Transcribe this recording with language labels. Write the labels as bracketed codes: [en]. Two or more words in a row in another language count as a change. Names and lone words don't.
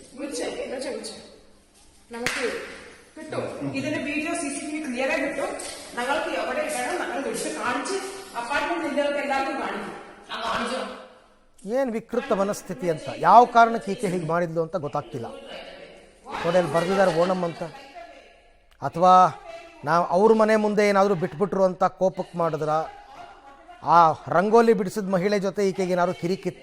[ml] നമുക്ക് കിട്ടും ഇതിന്റെ വീഡിയോ CCTV ക്ലിയർ ആയി കിട്ടും. ഞങ്ങൾക്ക് എവിടെ വേണം ഞങ്ങൾ വിളിച്ച് കാണിച്ച് [kn] ಅಪಾರ್ಟ್ಮೆಂಟ್ ನಿಂದಕ್ಕೆ ಎಲ್ಲರಿಗೂ [ml] ಕಾಣಿച്ചു. [kn] ಏನು ವಿಕೃತ ಮನಸ್ಥಿತಿ ಅಂತ, ಯಾವ ಕಾರಣಕ್ಕೆ ಈಕೆ ಹೀಗೆ ಮಾಡಿದ್ಲು ಅಂತ ಗೊತ್ತಾಗ್ತಿಲ್ಲ. ನೋಡಲ್ಲಿ ಬರೆದಿದ್ದಾರೆ ಓಣಂ ಅಂತ, ಅಥವಾ ನಾವು ಅವ್ರ ಮನೆ ಮುಂದೆ ಏನಾದರೂ ಬಿಟ್ಬಿಟ್ರು ಅಂತ ಕೋಪಕ್ಕೆ ಮಾಡಿದ್ರ, ಆ ರಂಗೋಲಿ ಬಿಡಿಸಿದ ಮಹಿಳೆ ಜೊತೆ ಈಕೆಗೆ ಏನಾದ್ರು ಕಿರಿಕಿತ್ತ.